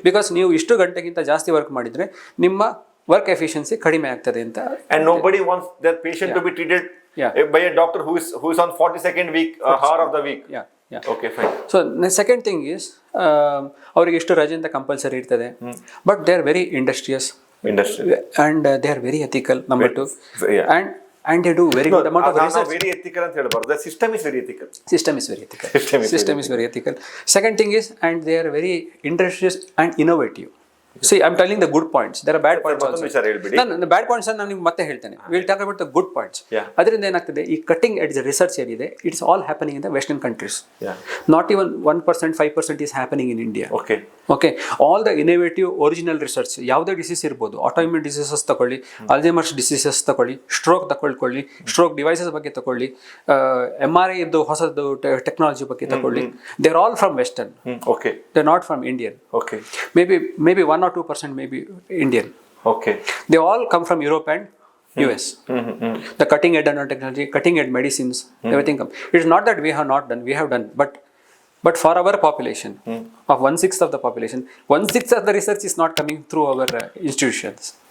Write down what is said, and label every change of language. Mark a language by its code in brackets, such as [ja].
[kn] Because ನೀವು ಇಷ್ಟು ಗಂಟೆಗಿಂತ ಜಾಸ್ತಿ ವರ್ಕ್ ಮಾಡಿದ್ರೆ ನಿಮ್ಮ ವರ್ಕ್ ಎಫಿಷಿಯನ್ಸಿ ಕಡಿಮೆ ಆಗ್ತದೆ ಅಂತ. [en] And nobody wants their patient to be treated by a doctor who is on 42nd week hour of the week. Okay, fine. So the second thing is [kn] ಅವರಿಗೆ ಇಷ್ಟು ರಜೆ ಅಂತ ಕಂಪಲ್ಸರಿ ಇರ್ತದೆ, [en] But they are very industrious and they are very ethical, number 2. And and they do very good amount of research. [kn] Very ethical ಅಂತ ಹೇಳ್ಬಾರ್ದು. [en] The system is very ethical. System is very ethical. System is very ethical. Second thing is, and they are very industrious and innovative. See, I'm telling the good points. There are bad points also. [kn] ಮತ್ತೊಂದು ವಿಚಾರ ಹೇಳ್ಬಿಡಿ. ನಾನು ಬ್ಯಾಡ್ points ನಾನು ನಿಮ್ಗೆ ಮತ್ತೆ ಹೇಳ್ತೇನೆ. [en] Will talk about the good points. [kn] ಅದರಿಂದ ಏನಾಗ್ತದೆ, [en] ಈ cutting edge research ಏನಿದೆ, it's all happening in the western countries. Not even 1%, 5% is happening in India. Okay, all the innovative original research, [kn] ಯಾವುದೇ ಡಿಸೀಸ್ ಇರ್ಬೋದು, ಆಟೋಇಮ್ಯೂನ್ ಡಿಸೀಸಸ್ ತಗೊಳ್ಳಿ, Alzheimer's diseases ತಗೊಳ್ಳಿ, stroke ತಗೊಳ್ಕೊಳ್ಳಿ, stroke devices ಬಗ್ಗೆ ತಗೊಳ್ಳಿ, [en] MRI ಇದ್ದು ಹೊಸದು technology ಬಗ್ಗೆ ತಗೊಳ್ಳಿ, they are all from western. They are not from Indian. Maybe 1 or 2% may be Indian. They all come from Europe and US. The cutting edge nanotechnology, cutting edge medicines, everything come. It's not that we have not done, we have done, but for our population of 1/6 of the population, 1/6 of the research is not coming through our institutions.